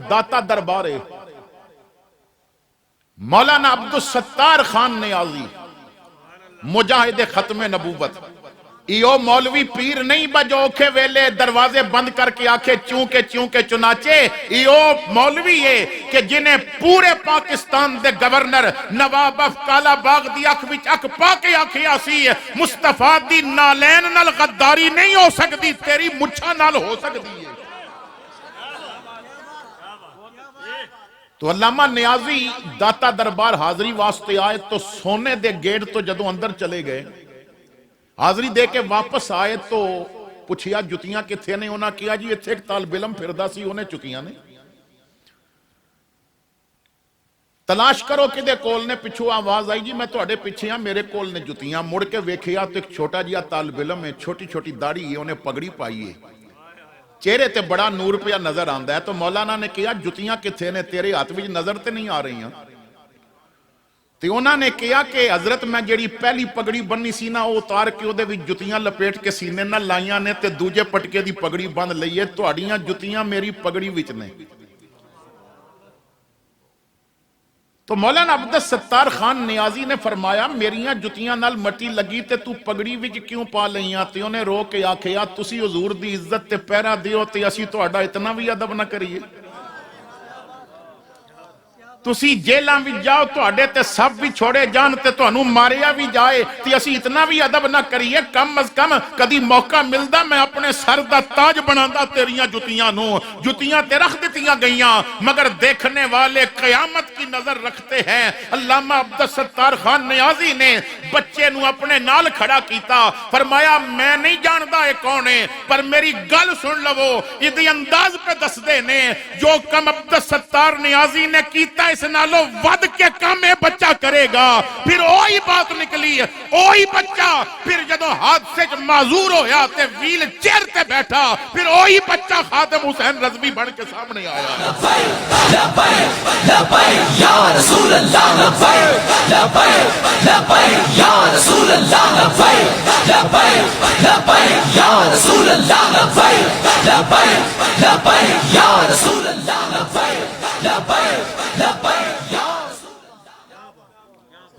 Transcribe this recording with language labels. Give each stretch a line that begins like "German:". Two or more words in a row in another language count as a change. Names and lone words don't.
Punjabi: داتا دربارے مولانا عبدالستار خان نیازی مجاہد ختم نبوت. ایو مولوی پیر نہیں بجوکھے ویلے دروازے بند کر کے آکھے چونکہ چنانچہ. ایو مولوی ہے کہ جنہیں پورے پاکستان دے گورنر نواب اف کالا باغ دی اکھ وچ اکھ پا کے آکھے آسی مصطفیٰ دی نالین نال غداری نہیں ہو سکتی تیری مچھا نال ہو سکتی ہے. تو علامہ نیازی داتا دربار حاضری واسطے آئے تو سونے دے گیٹ تو جدوں اندر چلے گئے حاضری دے کے واپس آئے تو پوچھیا جتیاں کتھے نے. انہاں کیا جی اتھے ایک طالب علم پھردا سی انہیں چکیاں نے. تلاش کرو کدے کول نے. پچھو آواز آئی جی میں تواڈے پیچھے ہاں میرے کول نے جتیاں. مڑ کے ویکھیا تو ایک چھوٹا جیا طالب علم ہے چھوٹی چھوٹی داڑھی ہے انہیں پگڑی پائی ہے چہرے تے بڑا نور پیا نظر آندا ہے. تو مولانا نے کہا جتیاں کتھے نے تیرے ہاتھ وچ نظر تے
Urdu: نہیں آ رہی ہیں.
Punjabi: تو انہوں نے کہا کہ حضرت میں جیڑی پہلی پگڑی بننی سی نا وہ اتار کے وہ دے وچ جتیاں لپیٹ کے سینے نہ لائیاں نے تے دوجے پٹکے دی پگڑی بند لئیے تہاڈیاں جتیاں میری پگڑی وچ نے. تو مولانا عبدالستار خان نیازی نے فرمایا میریاں جتیاں نال مٹی لگی تے تو پگڑی وچ کیوں پا لئیاں. تے انہیں رو کے آکھیا تسی حضور دی عزت تے پیرا دیو تے اسی تہاڈا اتنا بھی ادب نہ کریے. تسی جیلاں بھی جاؤ تو اڈے تے سب بھی چھوڑے جان تے تو انہوں ماریا بھی جائے تے اسی اتنا بھی ادب نہ کریے. کم از کم کدی موقع ملدا میں اپنے سر دا تاج بناندا تیریاں جتیاں نو. جتیاں تے رکھ دتیاں گئیاں
Urdu: مگر دیکھنے والے قیامت کی نظر رکھتے ہیں.
Punjabi: علامہ عبدالستار خان نیازی نے بچے نو اپنے نال کھڑا کیتا. فرمایا میں نہیں جاندا اے کون ہے پر میری گل سن لو. ادی انداز پہ دس دے نے جو کم عبدالستار نیازی نے کیتا اس نالو ود کے کام میں بچہ کرے گا. پھر وہی بات نکلی وہی بچہ پھر جدو حادثے چ معذور ہویا تے ویل چیئر تے بیٹھا پھر وہی بچہ خادم حسین رضوی بن کے سامنے آیا.
Arabic: لبیک لبیک لبیک یا رسول اللہ لبیک لبیک لبیک یا رسول اللہ لبیک لبیک لبیک یا رسول اللہ لبیک لبیک لبیک یا رسول اللہ لبیک لبیک لبیک یا رسول اللہ.